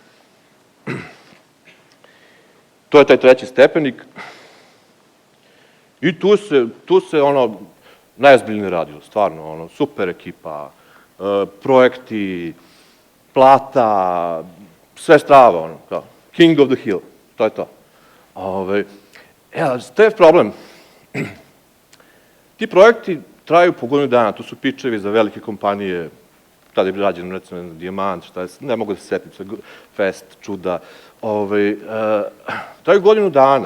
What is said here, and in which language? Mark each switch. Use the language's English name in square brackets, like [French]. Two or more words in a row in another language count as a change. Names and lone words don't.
[Serbian] To je taj treći stepenik. I tu se, najozbiljnije radio, stvarno, super ekipa, projekti, plata, sve strava, kao, [English] king of the hill, [Serbian] to je to. To je problem. Ti projekti traju po godinu dana, to su pičevi za velike kompanije, tada je rađen, recimo, Dijamant, šta je, ne mogu da se setim, Fest, Čuda, traju godinu dana.